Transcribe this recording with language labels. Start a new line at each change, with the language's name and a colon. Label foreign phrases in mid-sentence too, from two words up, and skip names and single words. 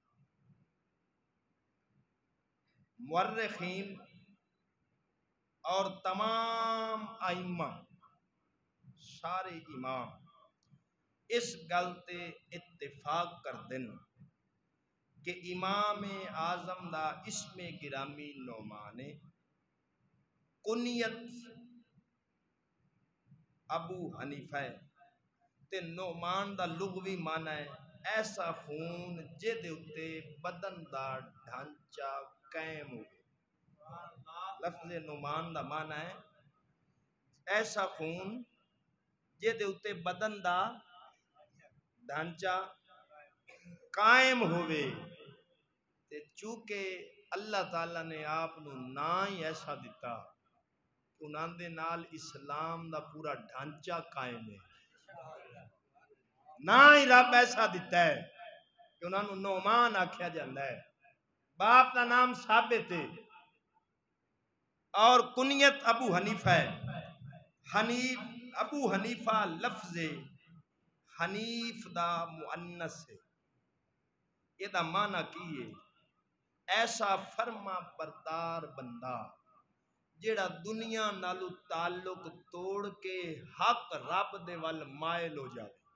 Punjabi: مورخین اور تمام ائمہ سارے امام اس گل تے اتفاق کر دن کہ امام اعظم دا اسم گرامی نعمان کنیت ابو حنیفہ تے نعمان دا لغوی معنی ہے ایسا خون جے دے اتے بدن دا ڈھانچہ قائم ہو لفظ نعمان دا معنی ہے ایسا خون جے دے اتے بدن دا ڈھانچہ قائم ہوئے تے چونکہ اللہ تعالیٰ نے آپ نو نا ہی ایسا دیتا کہ انہاں دے نال اسلام دا پورا ڈھانچہ قائم ہے نا ہی رب ایسا دیتا ہے کہ انہاں نو نعمان آکھیا جاندہ ہے باپ دا نام ثابت ہے اور کنیت ابو حنیفہ ہے ابو حنیفہ لفظ حنیف دا مؤنث ہے یہ دا معنی کی ہے ایسا فرما بردار بندہ جیڑا دنیا نالو تعلق توڑ کے حق رب دے وال مائل ہو جاوے